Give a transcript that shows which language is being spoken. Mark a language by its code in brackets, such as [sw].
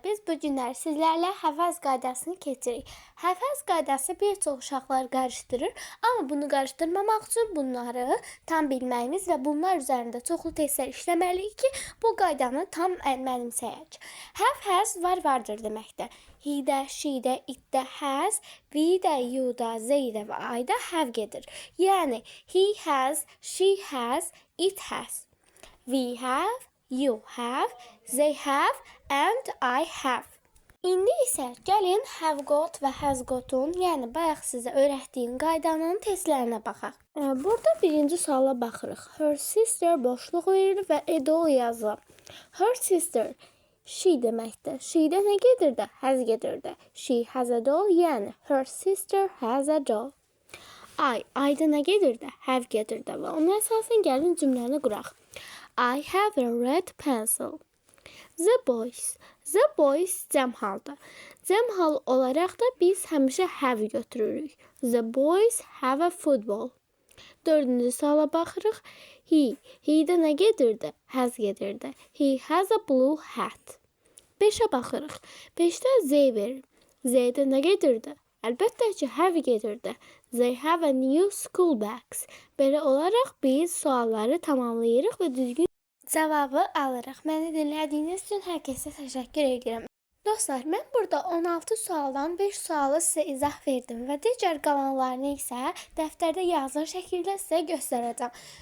[az] Biz bu günlər sizlərlə həvəz qaydasını keçirik. Həvəz qaydası bir çox uşaqlar qarışdırır, amma bunu qarışdırmamaq üçün bunları tam bilməyimiz və bunlar üzərində çoxlu testlər işləməliyik ki, bu qaydanı tam mənimsəyək. Have, has, vardır deməkdir. He-də, she-də, it-də, has, we-də, you-da, they-də və I-da have gedir. [en] Yəni, he has, she has, it has. We have, you have, they have, and I have. [az] İndi isə gəlin have got və has got'un, yəni bayaq sizə öyrətdiyim qaydanın testlərinə baxaq. Burada birinci suala baxırıq. Her sister boşluq verir və a doll yazılır. Her sister she deməkdir. She-də nə gedirdi? Has gedirdi. [en] She has a doll, yəni her sister has a doll. [az] I-da nə gedirdi? Have gedirdi və ona əsasən gəlin cümləni quraq. [en] I have a red pencil. [az] The boys cəm halda. Cəm hal olaraq da biz həmişə have götürürük. [en] The boys have a football. [az] Dördüncü suala baxırıq. He-də nə gedirdi? Has gedirdi. [en] He has a blue hat. [az] 5-ə baxırıq. 5-də they verir. Z-də nə gedirdi? Əlbəttə ki, have gedirdi. [en] They have a new school bags. [az] Belə olaraq biz sualları tamamlayırıq və düzgün cavabı alırıq. Məni dinlədiyiniz üçün hər kəsə təşəkkür edirəm. Dostlar, mən burada 16 sualdan 5 sualı sizə izah verdim və digər qalanlarını isə dəftərdə yazılı şəkildə sizə göstərəcəm.